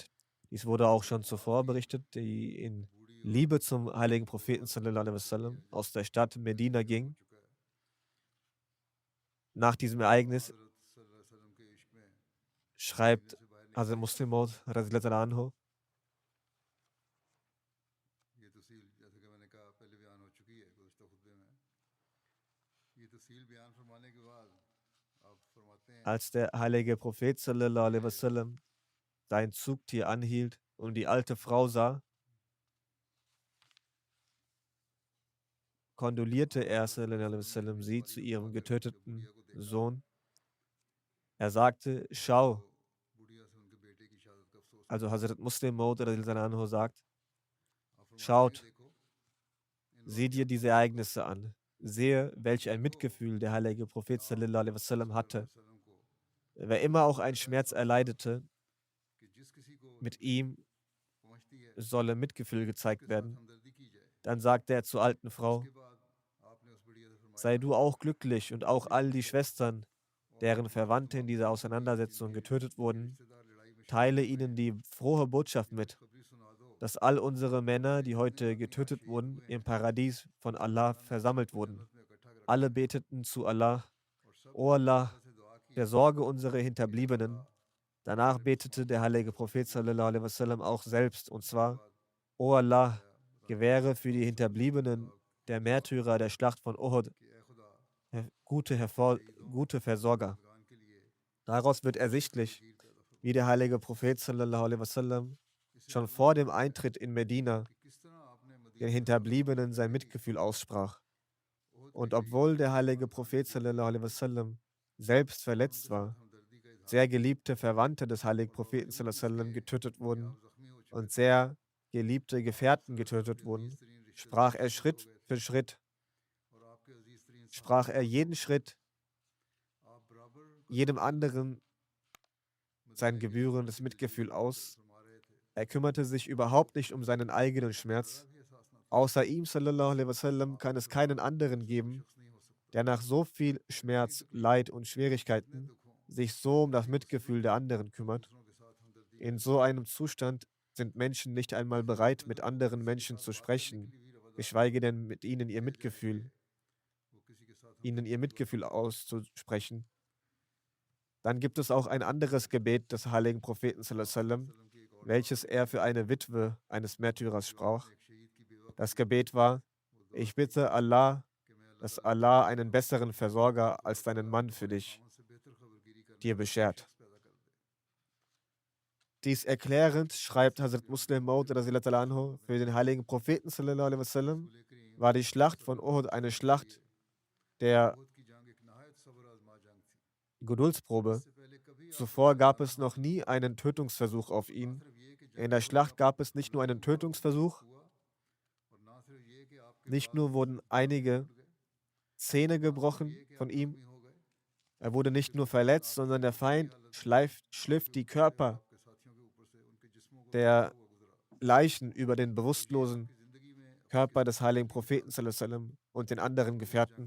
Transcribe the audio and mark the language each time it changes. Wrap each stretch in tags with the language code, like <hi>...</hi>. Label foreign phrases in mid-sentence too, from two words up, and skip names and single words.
<de>Dies wurde auch schon zuvor berichtet, die in Liebe zum heiligen Propheten</de> <ar>صلى الله عليه وسلم</ar> <de>aus der Stadt Medina ging. Nach diesem Ereignis schreibt Hazrat Muslim Maud anhu: Als der heilige Prophet</de> <ar>صلى الله عليه وسلم</ar> <de>sein Zugtier anhielt und die alte Frau sah, kondolierte er</de> <ar>صلى الله عليه وسلم</ar> <de>sie zu ihrem getöteten Sohn. Er sagte: Schau, also Hazrat Muslim Maud anhu sagt: Schaut, sieh dir diese Ereignisse an. Sehe, welch ein Mitgefühl der heilige Prophet</de> <ar>صلى الله عليه وسلم</ar> <de>hatte. Wer immer auch einen Schmerz erleidete, mit ihm solle Mitgefühl gezeigt werden. Dann sagte er zur alten Frau: Sei du auch glücklich und auch all die Schwestern, deren Verwandte in dieser Auseinandersetzung getötet wurden, teile ihnen die frohe Botschaft mit, dass all unsere Männer, die heute getötet wurden, im Paradies von Allah versammelt wurden. Alle beteten zu Allah: O Allah, versorge unsere Hinterbliebenen. Danach betete der heilige Prophet</de> <ar>صلى الله عليه وسلم</ar> <de>auch selbst, und zwar: O Allah, gewähre für die Hinterbliebenen der Märtyrer der Schlacht von Uhud gute Versorger. Daraus wird ersichtlich, wie der heilige Prophet</de> <ar>صلى الله عليه وسلم</ar> <de>schon vor dem Eintritt in Medina den Hinterbliebenen sein Mitgefühl aussprach. Und obwohl der heilige Prophet</de> <ar>صلى الله عليه وسلم</ar> <de>selbst verletzt war, sehr geliebte Verwandte des heiligen Propheten</de> <ar>صلى الله عليه وسلم</ar> <de>getötet wurden und sehr geliebte Gefährten getötet wurden, sprach er Schritt für Schritt, sprach er jeden Schritt jedem anderen sein gebührendes Mitgefühl aus. Er kümmerte sich überhaupt nicht um seinen eigenen Schmerz. Außer ihm,</de> <ar>صلى الله عليه وسلم,</ar> <de>kann es keinen anderen geben, der nach so viel Schmerz, Leid und Schwierigkeiten sich so um das Mitgefühl der anderen kümmert. In so einem Zustand sind Menschen nicht einmal bereit, mit anderen Menschen zu sprechen, geschweige denn mit ihnen ihr Mitgefühl auszusprechen. Dann gibt es auch ein anderes Gebet des heiligen Propheten</de> <ar>صلى الله عليه وسلم,</ar> <de>welches er für eine Witwe eines Märtyrers sprach. Das Gebet war: Ich bitte Allah, dass Allah einen besseren Versorger als deinen Mann für dir beschert. Dies erklärend schreibt Hazrat Muslim Maud</de> <ar>رضي الله عنه:</ar> <de>Für den heiligen Propheten</de> <ar>صلى الله عليه وسلم</ar> <de>war die Schlacht von Uhud eine Schlacht der Geduldsprobe. Zuvor gab es noch nie einen Tötungsversuch auf ihn. In der Schlacht gab es nicht nur einen Tötungsversuch, nicht nur wurden einige Zähne gebrochen von ihm, er wurde nicht nur verletzt, sondern der Feind schliff die Körper der Leichen über den bewusstlosen Körper des heiligen Propheten</de> <ar>صلى الله عليه وسلم</ar> <de>und den anderen Gefährten.</de>